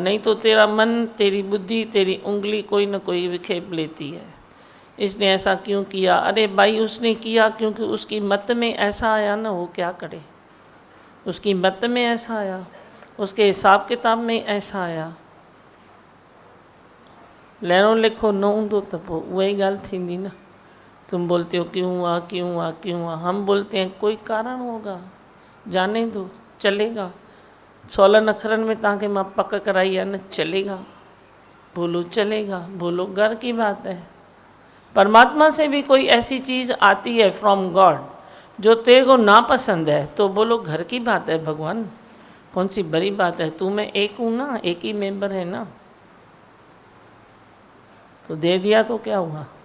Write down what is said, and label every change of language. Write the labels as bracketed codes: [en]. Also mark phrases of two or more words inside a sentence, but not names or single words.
[hi] नहीं तो तेरा मन, तेरी बुद्धि, तेरी उंगली कोई ना कोई विखेप लेती है। इसने ऐसा क्यों किया? अरे भाई उसने किया क्योंकि उसकी मत में ऐसा आया ना, वो क्या करे। उसकी मत में ऐसा आया, उसके हिसाब किताब में ऐसा आया। [sd] लहरों लिखो न हूंदो त पोइ वही ॻाल्हि थींदी न। [hi] तुम बोलते हो क्यों हुआ, क्यों हुआ, क्यों हुआ। हम बोलते हैं कोई कारण होगा, जाने दो, चलेगा। [sd] 16 अखरनि में तव्हांखे मां पक कराई है न, चलेगा। [hi] बोलो चलेगा, बोलो घर की बात है। परमात्मा से भी कोई ऐसी चीज़ आती है [en] from God [hi] जो तेरे को ना पसंद है, तो बोलो घर की बात है भगवान, कौन सी बड़ी बात है। तू मैं एक हूँ ना, एक ही मेंबर है ना, तो दे दिया तो क्या हुआ।